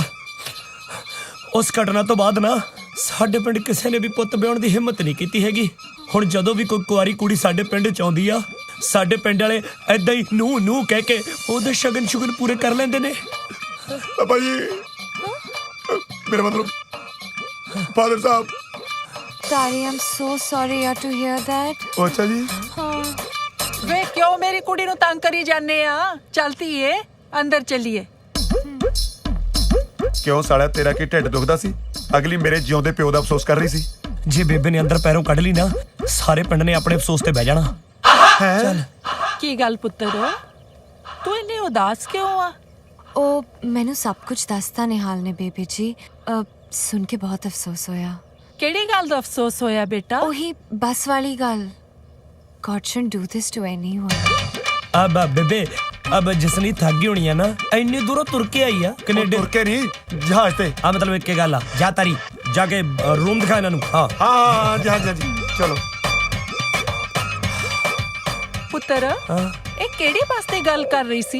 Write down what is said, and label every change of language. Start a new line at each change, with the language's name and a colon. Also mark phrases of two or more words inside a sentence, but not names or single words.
Punjabi: ਉਸ ਘਟਨਾ ਤੋਂ ਬਾਅਦ ਨਾ ਸਾਡੇ ਪਿੰਡ ਕਿਸੇ ਨੇ ਵੀ ਪੁੱਤ ਵਿਆਹਣ ਦੀ ਹਿੰਮਤ ਨਹੀਂ ਕੀਤੀ ਹੈਗੀ। ਹੁਣ ਜਦੋਂ ਵੀ ਕੋਈ ਕੁਆਰੀ ਕੁੜੀ ਸਾਡੇ ਪਿੰਡ ਚ ਆਉਂਦੀ ਆ, ਸਾਡੇ ਪਿੰਡ ਵਾਲੇ ਐਦਾਂ ਹੀ ਨੂੰ ਕਹਿ ਕੇ ਉਹਦੇ ਸ਼ਗਨ ਸ਼ੁਗਨ ਪੂਰੇ ਕਰ ਲੈਂਦੇ ਨੇ। ਪਾਪਾ ਜੀ ਮੇਰਾ ਮਤਲਬ ਫਾਦਰ ਸਾਹਿਬ।
English: ਤਾਰੀ I'm so sorry yaar to hear that.
Punjabi: ਅੱਛਾ ਜੀ। ਵੇ ਕਿਉਂ ਮੇਰੀ ਕੁੜੀ ਨੂੰ ਤੰਗ ਕਰੀ ਜਾਂਦੇ ਆ? ਚਲਤੀ ਏ ਅੰਦਰ ਚੱਲੀਏ। ਕਿਉਂ ਸਾਲਿਆ ਤੇਰਾ ਕੀ ਢਿੱਡ ਦੁਖਦਾ ਸੀ? ਅਗਲੀ ਮੇਰੇ ਜਿਉਂਦੇ ਪਿਓ ਦਾ ਅਫਸੋਸ ਕਰ ਰਹੀ ਸੀ। ਜੇ ਬੇਬੇ ਨੇ ਅੰਦਰ ਪੈਰੋਂ ਕੱਢ ਲਈ ਨਾ, ਸਾਰੇ ਪਿੰਡ ਨੇ ਆਪਣੇ ਅਫਸੋਸ ਤੇ ਬਹਿ ਜਾਣਾ। ਚੱਲ ਕੀ ਗੱਲ ਪੁੱਤਰ, ਤੂੰ ਇੰਨੀ ਉਦਾਸ ਕਿਉਂ ਆ? ਉਹ ਮੈਨੂੰ ਸਭ ਕੁਝ ਦੱਸਤਾ ਨਿਹਾਲ ਨੇ ਬੇਬੀ ਜੀ। ਸੁਣ ਕੇ ਬਹੁਤ ਅਫਸੋਸ ਹੋਇਆ। ਕਿਹੜੀ ਗੱਲ ਦਾ ਅਫਸੋਸ ਹੋਇਆ ਬੇਟਾ? ਉਹੀ ਬੱਸ ਵਾਲੀ ਗੱਲ।
English: God shouldn't do this to anyone.
Punjabi: ਅਬ ਬੇਬੇ ਅਬ ਜਸਨੀ ਥੱਕ ਗਈ ਹੋਣੀ ਆ ਨਾ, ਇੰਨੀ ਦੂਰੋਂ ਤੁਰ ਕੇ ਆਈ ਆ ਕੈਨੇਡਾ। ਤੁਰ ਕੇ ਨਹੀਂ, ਜਹਾਜ਼ ਤੇ। ਆ ਮਤਲਬ ਇੱਕ ਗੱਲ ਆ, ਜਾ ਤਾਰੀ ਜਾ ਕੇ ਰੂਮ ਦਿਖਾ ਇਹਨਾਂ ਨੂੰ। ਹਾਂ ਜਹਾਜ਼ ਜੀ ਚਲੋ। ਪੁੱਤਰ ਇਹ ਕਿਹੜੀ ਬੱਸ ਤੇ ਗੱਲ ਕਰ ਰਹੀ ਸੀ?